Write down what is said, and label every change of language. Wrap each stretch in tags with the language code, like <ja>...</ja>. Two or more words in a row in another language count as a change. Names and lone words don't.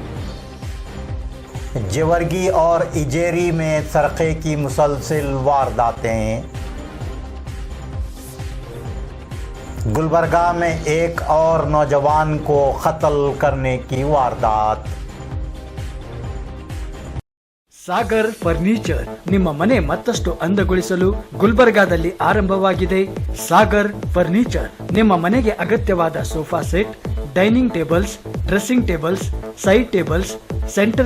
<ur>جیورگی اور اجیری میں سرقے کی مسلسل وارداتیں. گلبرگہ میں ایک اور نوجوان کو قتل کرنے کی واردات.</ur> <kn>ಸಾಗರ್ ಫರ್ನಿಚರ್ ನಿಮ್ಮ ಮನೆ ಮತ್ತಷ್ಟು ಅಂದಗೊಳಿಸಲು ಗುಲ್ಬರ್ಗಾದಲ್ಲಿ ಆರಂಭವಾಗಿದೆ. ಸಾಗರ್ ಫರ್ನಿಚರ್ ನಿಮ್ಮ ಮನೆಗೆ ಅಗತ್ಯವಾದ</kn> <en>sofa set, dining tables, dressing tables, side tables, center</en>